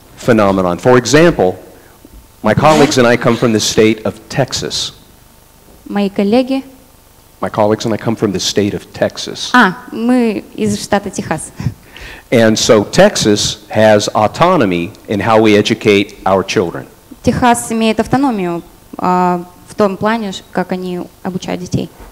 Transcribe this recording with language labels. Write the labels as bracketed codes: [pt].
[en] phenomenon. For example, my colleagues and I come from the state of Texas. [ru] Мои коллеги... [en] My colleagues and I come from the state of Texas. [ru] Мы из штата Техас. [en] And so Texas has autonomy in how we educate our children. [ru] Техас имеет автономию в том плане, как они обучают детей.